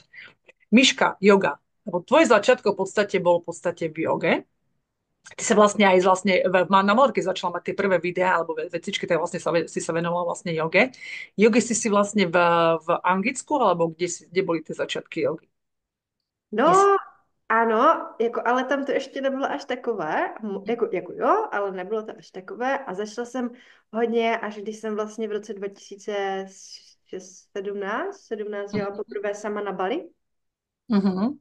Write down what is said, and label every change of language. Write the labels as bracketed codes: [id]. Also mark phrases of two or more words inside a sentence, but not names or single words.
[sk] Miška, yoga. Lebo tvoje začiatko v podstate bol v podstate v joge. Ty sa vlastne aj na Malorke začala mať tie prvé videá alebo vecičky, tak vlastne si sa venovala vlastne joge. Jogy si vlastne v Anglicku, alebo kde boli tie začiatky jogy? Yes. [cs] No, ano, jako, ale tam to ještě nebylo až takové, jako jo, ale nebylo to až takové a začala jsem hodně, až když jsem vlastně v roce 2017 jela poprvé sama na Bali, Uh-huh.